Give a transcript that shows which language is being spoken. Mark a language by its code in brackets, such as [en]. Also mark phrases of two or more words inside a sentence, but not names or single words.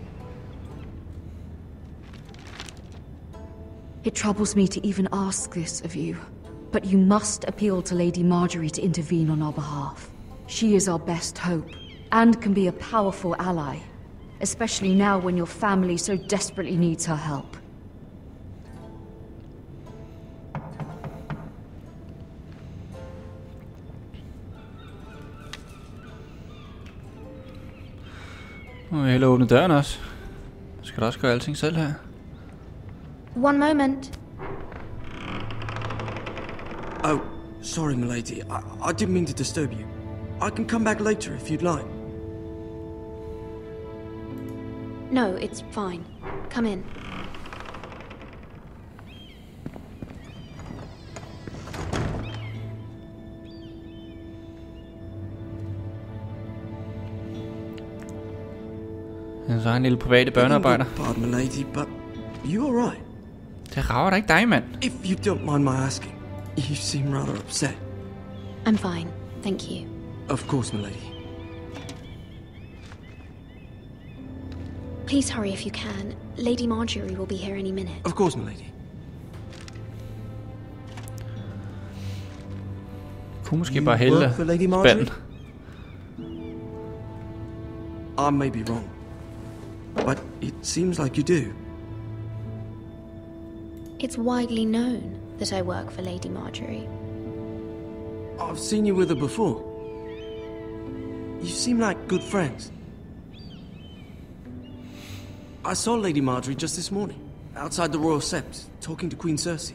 [en] It troubles me to even ask this of you, but you must appeal to Lady Marjorie to intervene on our behalf. She is our best hope, and can be a powerful ally, especially now when your family so desperately needs her help. [da] Nu må jeg hellere åbne døren også. Jeg skal da også gøre alting selv her. [en] One moment. Oh, sorry, milady. I didn't mean to disturb you. I can come back later if you'd like. No, it's fine. Come in. [da] Så har en lille private børnearbejder. [en] Pardon, milady, but you all right? [da] Det rager da ikke dig, mand. [en] If you don't mind my asking, you seem rather upset. I'm fine, thank you. Of course, milady. Please hurry if you can. Lady Marjorie will be here any minute. Of course, milady. [da] Kunne måske bare hælde spanden. [en] I may be wrong, but it seems like you do. It's widely known that I work for Lady Marjorie. I've seen you with her before. You seem like good friends. I saw Lady Marjorie just this morning, outside the Royal Sept, talking to Queen Cersei.